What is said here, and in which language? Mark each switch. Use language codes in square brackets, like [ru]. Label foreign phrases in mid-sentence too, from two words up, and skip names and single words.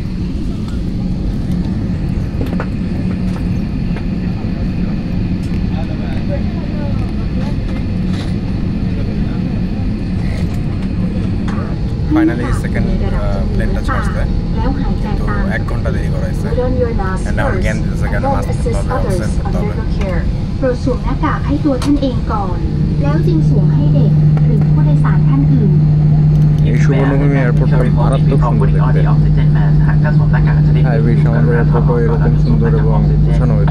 [bn] ফাইনালি [en] second plane [bn] ছাড়ছে, কিন্তু 1 ঘন্টা দেরি করাইছে। এন্ড আমার জ্ঞান দিতেছে কেন মাস্ক করতে হবে, অক্সিজেন করতে হবে। [th] โปรดสวมหน้ากากให้ตัวท่านเองก่อน แล้วจึงสวมให้เด็กหรือผู้โดยสารท่านอื่น [bn] এই সুবর্ণভূমি এয়ারপোর্টটা মারাত্মক সুন্দর দেখতে। হাইওয়ে আমাদের এয়ারপোর্টও এরকম সুন্দর এবং গোছানো হইতো।